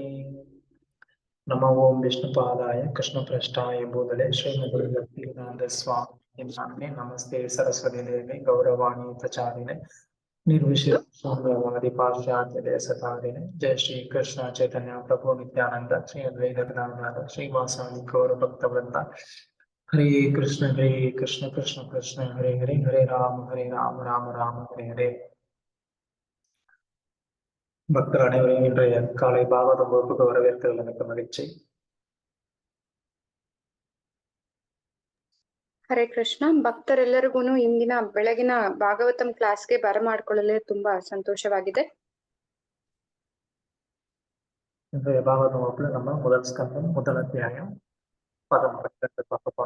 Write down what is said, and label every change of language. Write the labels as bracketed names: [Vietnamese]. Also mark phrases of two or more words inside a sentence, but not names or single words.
[Sanskrit] नमो ओं विष्णुपादाय कृष्णपृष्ठाय भूतले श्रीमते भक्तिवेदान्त स्वामी नामिने नमस्ते सरस्वती देवे गौरवाणी प्रचारिणे निर्विशेषशून्यवादी पाश्चात्य देशतारिणे। जय श्री कृष्ण चैतन्य प्रभु नित्यानंद श्री अद्वैत गदाधर श्रीवासादि गौर भक्तवृंद। हरे कृष्ण कृष्ण कृष्ण हरे हरे, हरे राम राम राम हरे हरे। [Tamil] பக்தர் அனைவரையும் இன்றைய காலை பாகவத வகுப்புக்கு வரவேற்கிறது எனக்கு மகிழ்ச்சி. [Kannada] ಹರೇ ಕೃಷ್ಣ. ಭಕ್ತರೆಲ್ಲರಿಗೂ ಇಂದಿನ ಬೆಳಗಿನ ಭಾಗವತಂ ಕ್ಲಾಸ್ಗೆ ಬರಮಾಡಿಕೊಳ್ಳಲು ತುಂಬಾ ಸಂತೋಷವಾಗಿದೆ. [Tamil] இன்றைய பாகவத வகுப்புல நம்ம முதல் ஸ்கந்தம் முதல் அத்தியாயம் 12 பார்க்க போறோம்.